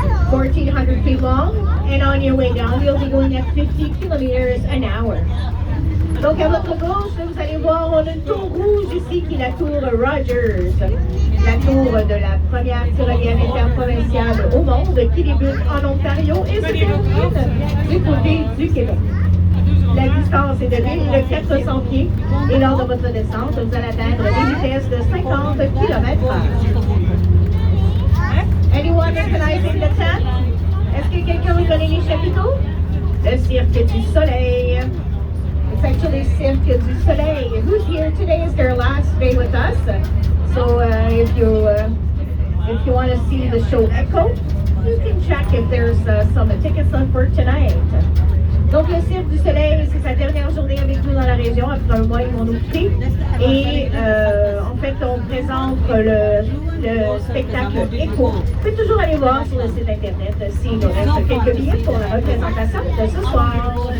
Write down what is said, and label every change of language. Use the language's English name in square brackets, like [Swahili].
[English] 1,400 feet long, and on your way down, you'll be going at 50 kilometers an hour. [French] Donc à votre gauche, vous allez voir, on a une tour rouge ici qui est la tour Rogers, la tour de la première tyrolienne interprovinciale au monde qui débute en Ontario et se termine du côté du Québec. La distance est de 1400 pieds et lors de votre descente, vous allez atteindre des vitesses de 50 km/h. [English] Anyone recognizing the tent? [French] Est-ce que quelqu'un reconnaît les chapiteaux? [English] Le Cirque du Soleil. It's actually Cirque du Soleil. Who's here today is their last day with us. So if you want to see the show Echo, you can check if there's some tickets left for tonight. [French] Donc le Cirque du Soleil, c'est sa dernière journée avec nous dans la région. Après un mois, ils vont nous quitter. Et en fait, on présente le spectacle Echo. Vous pouvez toujours aller voir sur le site internet s'il nous reste quelques billets pour la représentation de ce soir.